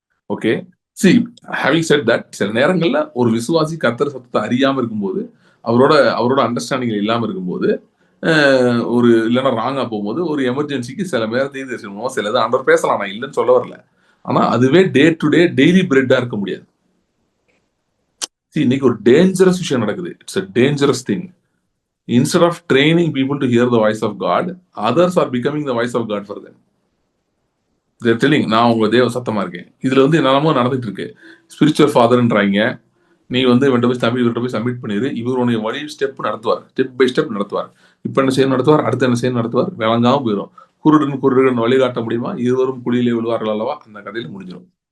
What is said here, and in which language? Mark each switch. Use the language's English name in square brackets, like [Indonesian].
[Tamil] Okay, C having set that, சில நேரங்கள்ல ஒரு விசுவாசி கர்த்தர் சத்தத்தை அறியாம இருக்கும்போது, அவரோட அண்டர்ஸ்டாண்டிங் இல்லாம இருக்கும்போது, ஒரு இல்லைன்னா ராங்கா போகும்போது, ஒரு எமர்ஜென்சிக்கு சில பேர் தீர்க்கதரிசனமோ சிலது ஆண்டவர் பேசலாம், நான் இல்லைன்னு சொல்ல வரல. ஆனா அதுவே டே டு டே டெய்லி பிரெட்டா இருக்க முடியாது. இன்னைக்கு ஒரு டேஞ்சரஸ் விஷயம் நடக்குது. [English] It's a dangerous thing. Instead of training people to hear the voice of God, others are becoming the voice of God for them. They're telling, [Tamil] நான் உங்க தேவ சத்தமா இருக்கேன். இதுல என்னெல்லாமோ நடந்துட்டு இருக்கு. ஸ்பிரிச்சுவல் ஃபாதர்ன்றாங்க. நீ இவன்ட்ட போய் சப்மிட் பண்ணிரு, இவர் உன்னை வழி ஸ்டெப் நடத்துவார், ஸ்டெப் பை ஸ்டெப் நடத்துவார். இப்ப என்ன செய்யணும் நடத்துவார், அடுத்து என்ன செய்யணும் நடத்துவார், விளங்காம போயிடும். குருடன் வழிகாட்ட முடியுமா, இருவரும் குழியிலே விழுவார்கள் அல்லவா, அந்த கதையில முடிஞ்சிடும்.